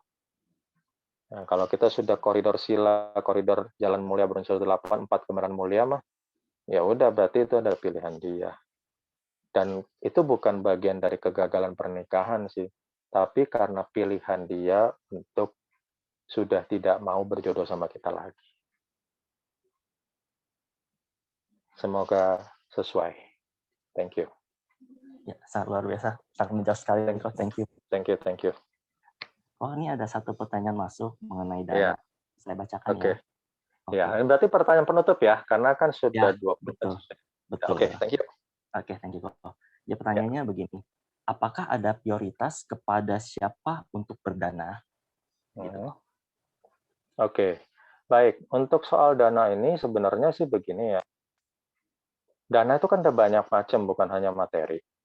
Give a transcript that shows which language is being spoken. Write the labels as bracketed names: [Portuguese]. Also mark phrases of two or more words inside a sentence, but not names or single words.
[Indonesian] Nah, kalau kita sudah koridor sila, koridor jalan mulia berunsur 8, 4 kebenaran mulia mah, ya udah berarti itu adalah pilihan dia. Dan itu bukan bagian dari kegagalan pernikahan sih, tapi karena pilihan dia untuk sudah tidak mau berjodoh sama kita lagi. Semoga sesuai. [English] Thank you. [Indonesian] Ya, sangat luar biasa. Sangat menjelaskan sekali, [English] Ko. Thank you. Thank you. [Indonesian] Oh, ini ada satu pertanyaan masuk mengenai Iya. dana. Saya bacakan Oke. ya. Ya, ini berarti pertanyaan penutup ya, karena kan sudah Ya, 20 betul. menit. Betul. Oke, [English] thank you. Oke, thank you, [Indonesian] Ko. Ya, pertanyaannya begini. Apakah ada prioritas kepada siapa untuk berdana? Gitu. Oke, baik. Untuk soal dana ini sebenarnya sih begini ya. Dana itu kan ada banyak macam, bukan hanya materi.